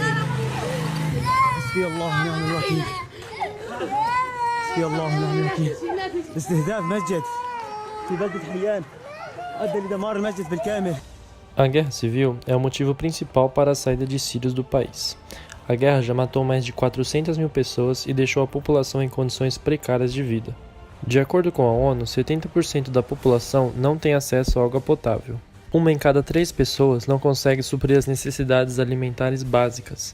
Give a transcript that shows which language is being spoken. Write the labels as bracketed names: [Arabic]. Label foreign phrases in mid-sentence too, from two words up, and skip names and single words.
[Arabic] حسبي الله ونعم الوكيل حسبي الله ونعم الوكيل استهداف مسجد في بلدة حليان أدى لدمار المسجد بالكامل. [Portuguese] A guerra civil é o motivo principal para a saída de sírios do país. A guerra já matou mais de 400 mil pessoas e deixou a população em condições precárias de vida. De acordo com a ONU, 70% da população não tem acesso à água potável. Uma em cada 3 pessoas não consegue suprir as necessidades alimentares básicas.